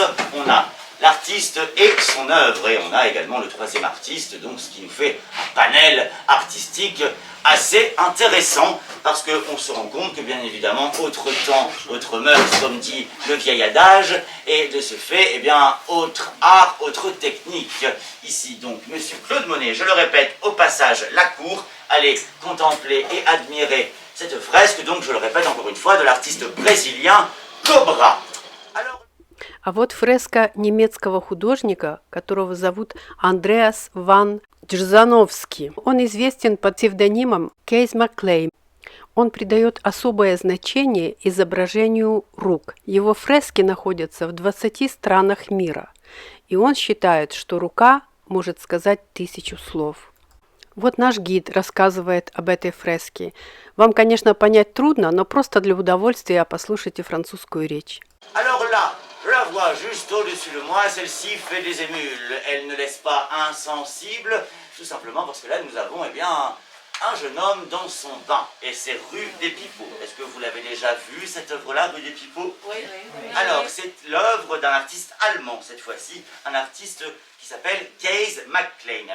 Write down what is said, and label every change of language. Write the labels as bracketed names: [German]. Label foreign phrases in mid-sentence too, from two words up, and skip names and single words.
[French] On a l'artiste et son œuvre, et on a également le troisième artiste, donc ce qui nous fait un panel artistique assez intéressant, parce qu'on se rend compte que bien évidemment, autre temps, autre mœurs, comme dit le vieil adage, et de ce fait, eh bien, autre art, autre technique. Ici donc, monsieur Claude Monet, je le répète, au passage, la cour, allez contempler et admirer cette fresque, donc je le répète encore une fois, de l'artiste brésilien Cobra. Alors... [Russian] А вот фреска немецкого художника, которого зовут Андреас ван Джзановский. Он известен под псевдонимом Кейс Маклейн. Он придает особое значение изображению рук. Его фрески находятся в 20 странах мира. И он считает, что рука может сказать 1000 слов. Вот наш гид рассказывает об этой фреске. Вам, конечно, понять трудно, но просто для удовольствия послушайте французскую речь. [French] Alors là, je la vois juste au-dessus de moi, celle-ci fait des émules. Elle ne laisse pas insensible, tout simplement parce que là nous avons eh bien, un jeune homme dans son bain. Et c'est rue des Pipots. Est-ce que vous l'avez déjà vu cette œuvre-là, rue des Pipots? Oui. Alors c'est l'œuvre d'un artiste allemand cette fois-ci, un artiste qui s'appelle Cees McLean.